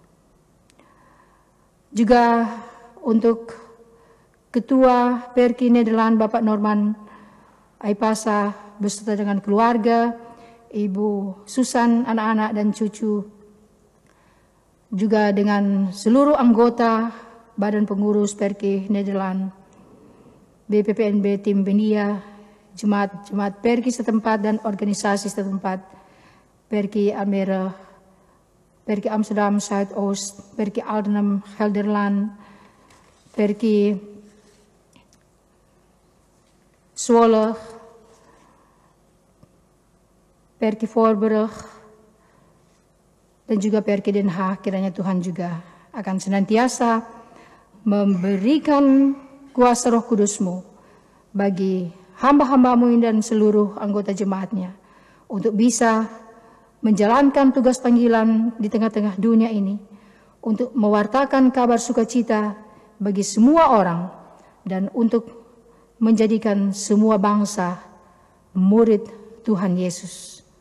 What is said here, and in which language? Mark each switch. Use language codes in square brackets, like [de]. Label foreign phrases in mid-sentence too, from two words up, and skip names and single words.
[id] Juga untuk Ketua Perki Nederland Bapak Norman Aipasa beserta dengan keluarga, Ibu Susan, anak-anak dan cucu, juga dengan seluruh anggota Badan Pengurus Perki Nederland, BPPNB Tim Bendia, jemaat Perki setempat dan organisasi setempat, Perki Almere, Perki Amsterdam Zuidoost, Perki Aldenham Gelderland, Perki Zwolle, Perki Voorburg, dan juga Perki Den Haag, kiranya Tuhan juga akan senantiasa memberikan kuasa Roh Kudus-Mu bagi hamba-hamba-Mu dan seluruh anggota jemaat-Nya untuk bisa menjalankan tugas panggilan di tengah-tengah dunia ini untuk mewartakan kabar sukacita bagi semua orang dan untuk menjadikan semua bangsa murid Tuhan Yesus.